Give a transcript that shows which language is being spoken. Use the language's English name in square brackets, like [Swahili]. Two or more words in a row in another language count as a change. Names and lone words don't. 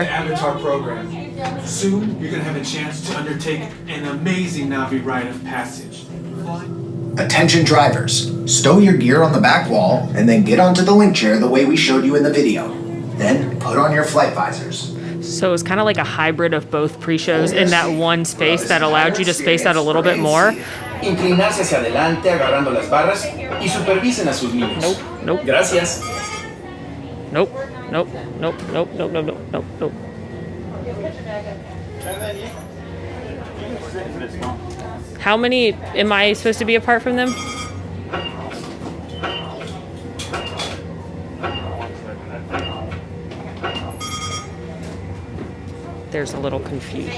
[English] Welcome to the Avatar program. Soon, you're going to have a chance to undertake an amazing Navi rite of passage. Attention drivers, stow your gear on the back wall and then get onto the link chair the way we showed you in the video. Then put on your flight visors. So it was kind of like a hybrid of both pre-shows in that one space that allowed you to space out a little bit more. [Spanish] Inclinarse hacia adelante agarrando las barras y supervisen a sus niños. [English] Nope, nope. [Spanish] Gracias. [English] Nope, nope, nope, nope, nope, nope, nope, nope, nope. How many am I supposed to be apart from them? There's a little confusion.